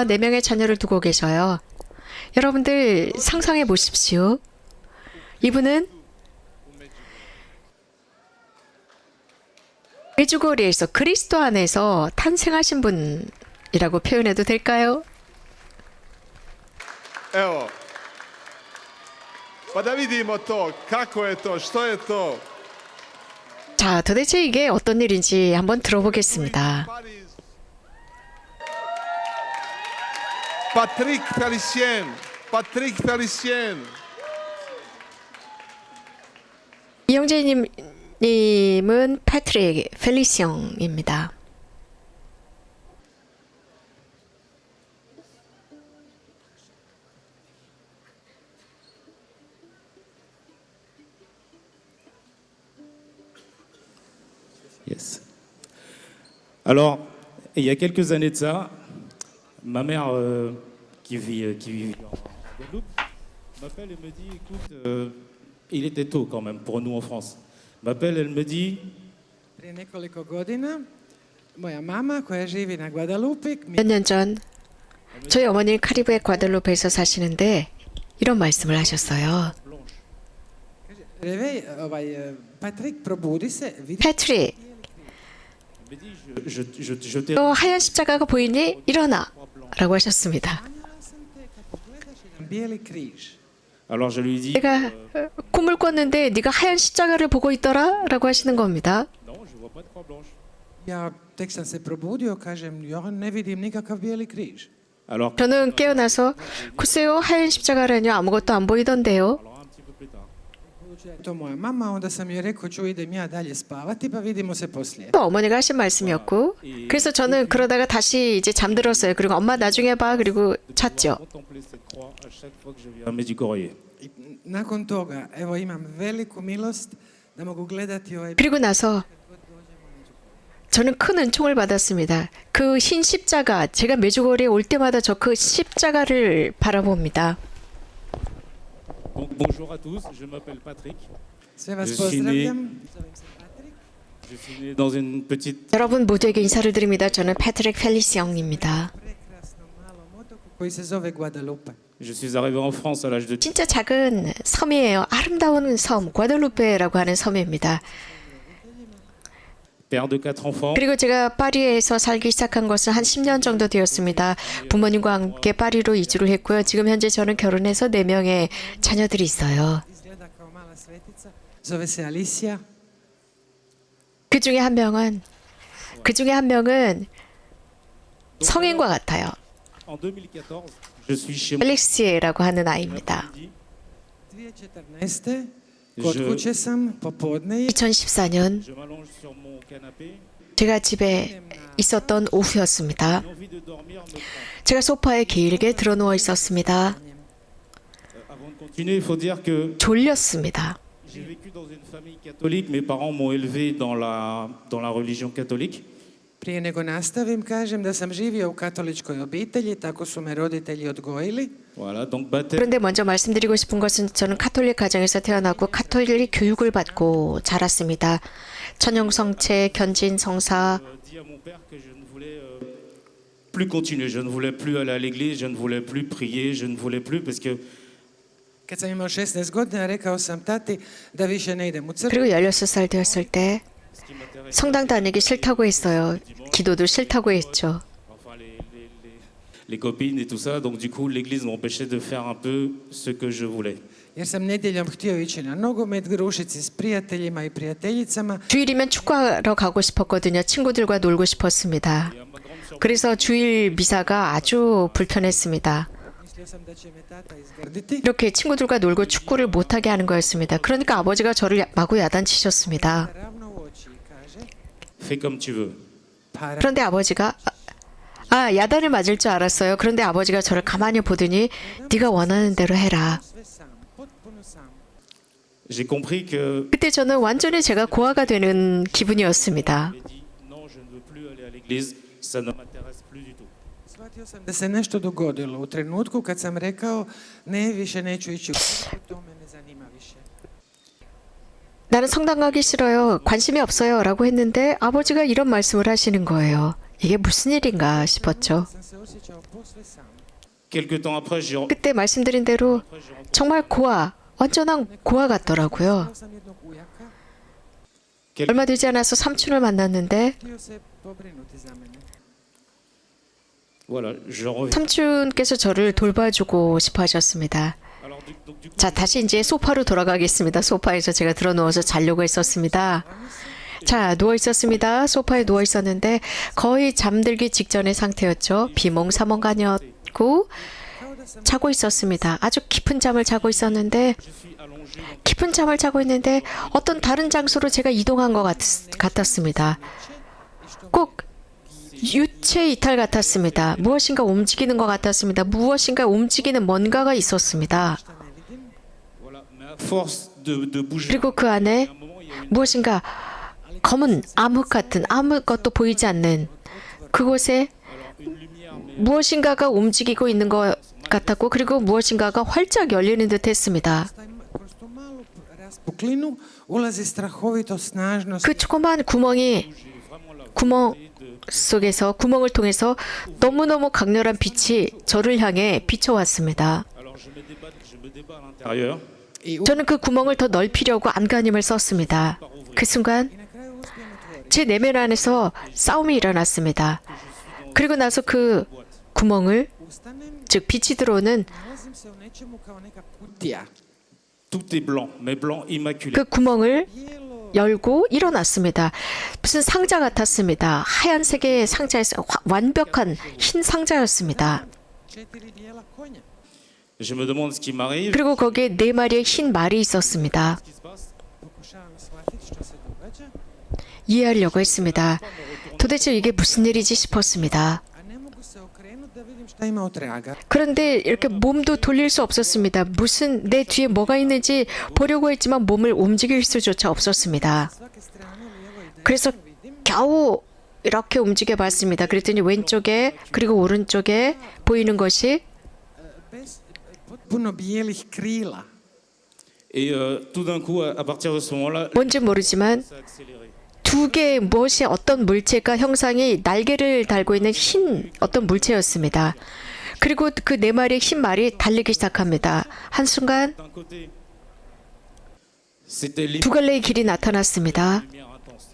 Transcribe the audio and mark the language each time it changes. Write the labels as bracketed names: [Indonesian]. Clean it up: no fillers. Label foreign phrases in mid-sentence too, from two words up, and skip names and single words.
[Korean] 4명의 자녀를 두고 계셔요. 여러분들 상상해 보십시오. 이분은 메주거리에서 그리스도 안에서 탄생하신 분이라고 표현해도 될까요? [Croatian] Evo, pa da vidimo to, kako je to, što je to. [Korean] 자, 도대체 이게 어떤 일인지 한번 들어보겠습니다. Patrick Felicien. 이영재님은 패트릭 펠리시옹입니다. Yes. [French] Alors, il y a quelques années de ça, ma mère, qui vit en Guadeloupe, m'appelle et me dit, écoute, il était tôt quand même pour nous en France. M'appelle, elle me dit, [Croatian] Prije nekoliko godina moja mama koja živi na Guadalupe [Korean] 몇 년 전 저희 어머니는 카리브해 과달루페에서 사시는데 이런 말씀을 하셨어요. [Croatian] Patrik, probudi se, vidi [Korean] 패트릭, [French] elle me dit, je t'ai [Korean] 너 하얀 십자가가 보이니? 일어나! 라고 하셨습니다. [Croatian] bijeli križ. [French] Alors je lui dis, [Korean] 내가 꿈을 꿨는데 네가 하얀 십자가를 보고 있더라? 라고 하시는 겁니다. [French] non, je vois pas de croix blanche. [Croatian] Ja tek sam se probudio, kažem, ja ne vidim nikakav bijeli križ. [French] Alors, [Korean] 저는 깨어나서 글쎄요, 하얀 십자가라뇨, 아무것도 안 보이던데요. [French] alors un petit peu plus tard. [Croatian] Budući da je to moja mama, onda sam joj rekao, čuj, idem ja dalje spavati, pa vidimo se poslije. [Korean] 또 어머니가 하신 말씀이었고, 그래서 저는 그러다가 다시 이제 잠들었어요. 그리고 엄마 나중에 봐. 그리고 잤죠. [French] Contempler cette croix à chaque fois que je viens à Medjugorje. [Croatian] I nakon toga, evo imam veliku milost da mogu gledati ovaj [Korean] 그리고 나서 저는 큰 은총을 받았습니다. 그 흰 십자가, 제가 메주거리에 올 때마다 저 그 십자가를 바라봅니다. [French] Bonjour à tous, je m'appelle Patrick. [Croatian] Sve vas [French] Je suis [Croatian] pozdravljam. Zovem se Patrik. [French] Je suis né dans une petite [Korean] 여러분 모두에게 인사를 드립니다. 저는 패트릭 펠리시옹입니다. [Croatian] Prekrasnom malom otoku koji se zove Guadalupe. [French] Je suis arrivé en France à l'âge de [Korean] 진짜 작은 섬이에요. 아름다운 섬, 과달루페라고 하는 섬입니다. [French] père de 4 enfants. [Korean] 그리고 제가 파리에서 살기 시작한 것은 한 10년 정도 되었습니다. 부모님과 함께 파리로 이주를 했고요. 지금 현재 저는 결혼해서 4명의 자녀들이 있어요. [Croatian] Izgleda kao mala svetica. Zove se Alicia. [Korean] 그 중에 한 명은 성인과 같아요. [French] En 2014, je suis chez moi. [Korean] 펠릭시라고 하는 아이입니다. 2014. [Croatian] Kod kuće sam popodne. [Korean] 2014년 [French] Je m'allonge sur mon canapé. [Korean] 제가 집에 있었던 오후였습니다. [French] L'envie de dormir me prend. [Korean] 제가 소파에 길게 드러누워 있었습니다. [French] Avant de continuer, il faut dire que [Korean] 졸렸습니다. [French] j'ai J'ai vécu dans une famille catholique. Mes parents m'ont élevé dans la religion catholique. [Croatian] Prije nego nastavim, kažem da sam živio u katoličkoj obitelji, tako su me roditelji odgojili. [French] Voilà, donc baptême. [Korean] 그런데 먼저 말씀드리고 싶은 것은 저는 카톨릭 가정에서 태어나고 카톨릭 교육을 받고 자랐습니다. 천연성체, 견진성사, [French] Dit à mon père que je ne voulais plus continuer. Je ne voulais plus aller à l'église. Je ne voulais plus prier. Je ne voulais plus parce que [Croatian] Kad sam imao 16 godina, rekao sam tati da više ne idem u crkvu. [Korean] 그리고 16살 되었을 때 [French] ce qui m'intéressait, [Korean] 성당 다니기 싫다고 했어요. 기도도 싫다고 했죠. [French] enfin les copines et tout ça. Donc du coup, l'église m'empêchait de faire un peu ce que je voulais. [Croatian] Jer sam nedjeljom htio ići na nogomet, grušici s prijateljima i prijateljicama. [Korean] 주일이면 축구하러 가고 싶었거든요. 친구들과 놀고 싶었습니다. 그래서 주일 미사가 아주 불편했습니다. [Croatian] Mislio sam da će me tata izgrditi. [Korean] 이렇게 친구들과 놀고 축구를 못하게 하는 거였습니다. 그러니까 아버지가 저를 마구 야단치셨습니다. [Croatian] Ravno u oči i kaže, [French] Fais comme tu veux. [Croatian] pa [Korean] 그런데 아버지가 야단을 맞을 줄 알았어요. 그런데 아버지가 저를 가만히 보더니 네가 원하는 대로 해라. [Croatian] sve sam, potpuno sam. [French] J'ai compris que [Korean] 그때 저는 완전히 제가 고아가 되는 기분이었습니다. [French] j'avais dit non, je ne veux plus aller à l'église. Ça ne m'intéresse plus du tout. [Croatian] Shvatio sam da se nešto dogodilo u trenutku kad sam rekao ne, više neću ići u crkvu, to me ne zanima više. [Korean] 나는 성당 가기 싫어요. 관심이 없어요. 라고 했는데 아버지가 이런 말씀을 하시는 거예요. 이게 무슨 일인가 싶었죠. [Croatian] Sam se osjećao posve sam. [French] Quelques temps après, [Korean] 그때 말씀드린 대로 정말 고아, 완전한 고아 같더라고요. [Croatian] Imao sam jednog ujaka, [Korean] 얼마 되지 않아서 삼촌을 만났는데 [Croatian] htio se pobrinuti za mene. [French] voilà, je reviens. [Korean] 삼촌께서 저를 돌봐주고 싶어 하셨습니다. [French] Alors donc du coup, [Korean] 자, 다시 이제 소파로 돌아가겠습니다. 소파에서 제가 들어 누워서 자려고 했었습니다. 자, 누워 있었습니다. 소파에 누워 있었는데 거의 잠들기 직전의 상태였죠. 비몽사몽간이었고 [Croatian] Kao da sam [Korean] 자고 있었습니다. 아주 깊은 잠을 자고 있었는데 [French] je suis allongé dans [Korean] 깊은 잠을 자고 있는데 어떤 다른 장소로 제가 이동한 것 같았습니다. 꼭 유체 이탈 같았습니다. 무엇인가 움직이는 것 같았습니다. 무엇인가 움직이는 뭔가가 있었습니다. [Croatian] šta ne vidim. [French] voilà, mais à force de bouger. [Korean] 그리고 그 안에 [French] À un moment, il y a une [Korean] 무엇인가 검은 암흑 같은 아무것도 보이지 않는 그곳에 [French] une lumière, mais [Korean] 무엇인가가 움직이고 있는 것 같았고 그리고 무엇인가가 활짝 열리는 듯 했습니다. [Croatian] Kroz tu malu raspuklinu ulazi strahovito snažno [Korean] 그 조그만 구멍이 구멍 속에서 구멍을 통해서 너무너무 강렬한 빛이 저를 향해 비춰왔습니다. [French] alors je me débat à l'intérieur. [Croatian] i [Korean] 저는 그 구멍을 더 넓히려고 안간힘을 썼습니다. 그 순간 [Croatian] na kraju uspijem otvoriti. [Korean] 제 내면 안에서 싸움이 일어났습니다. 그리고 나서 그 구멍을 [Croatian] Ustanem, [Korean] 즉 빛이 들어오는 [Croatian] nalazim se u nečemu kao neka kutija. [French] Tout est blanc, mais blanc immaculé. [Korean] 그 구멍을 [Croatian] Bijelo, [Korean] 열고 일어났습니다. 무슨 상자 같았습니다. 하얀색의 상자에서 완벽한 흰 상자였습니다. [Croatian] 4 bijela konja. [French] Je me demande ce qui m'arrive. [Korean] 그리고 거기에 4마리의 흰 말이 있었습니다. [French] Qu'est-ce qui se passe? [Croatian] Pokušavam shvatiti što se događa, [Korean] 이해하려고 했습니다. 도대체 이게 무슨 일이지 싶었습니다. [Croatian] a ne mogu se okrenuti da vidim šta ima od traga. [Korean] 그런데 이렇게 몸도 돌릴 수 없었습니다. 무슨 내 뒤에 뭐가 있는지 보려고 했지만 몸을 움직일 수조차 없었습니다. [Croatian] Svake strane, lijevo i desno [Korean] 그래서 [Croatian] vidim [Korean] 겨우 이렇게 움직여 봤습니다. 그랬더니 왼쪽에 그리고 오른쪽에 보이는 것이 [Croatian] bez potpuno bijelih krila. [French] Et tout d'un coup, à partir de ce moment-là, [Korean] 뭔지 모르지만 [French] ça a accéléré. [Korean] 두 개의 무엇이 어떤 물체가 형상이 날개를 달고 있는 흰 어떤 물체였습니다. 그리고 그 4마리의 흰 말이 달리기 시작합니다. 한순간 [French] D'un côté, c'était [Korean] 두 갈래의 길이 나타났습니다. [French] lumière intense.